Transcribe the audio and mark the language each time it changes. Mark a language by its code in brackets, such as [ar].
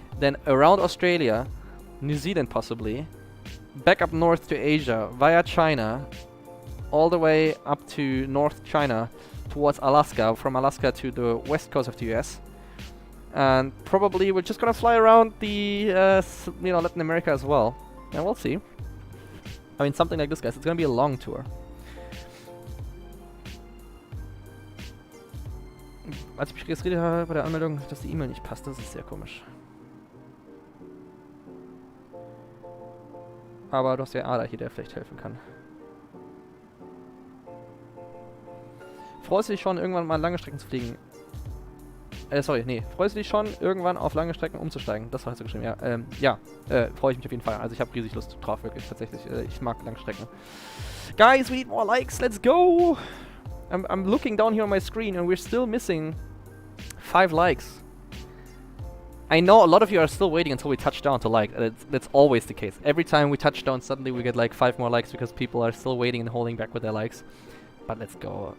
[en] Then around Australia, New Zealand, possibly. Back up north to Asia, via China, all the way up to North China, towards Alaska. From Alaska to the west coast of the US. And probably we're just gonna fly around the, Latin America as well. And we'll see. I mean, something like this, guys. It's gonna be a long tour. [de] Als ich mich registriert habe bei der Anmeldung, dass die E-Mail nicht passt, das ist sehr komisch. Aber du hast ja Ada hier, der vielleicht helfen kann. Freust du dich schon, irgendwann mal lange Strecken zu fliegen? Freust du dich schon, irgendwann auf lange Strecken umzusteigen? Das hast du geschrieben, ja. Freue ich mich auf jeden Fall. Also ich habe riesig Lust drauf, wirklich, tatsächlich. Ich mag lange Strecken. [en] Guys, we need more likes, let's go! I'm looking down here on my screen and we're still missing 5 likes. I know a lot of you are still waiting until we touch down to like. That's always the case. Every time we touch down, suddenly we get like 5 more likes because people are still waiting and holding back with their likes. But let's go.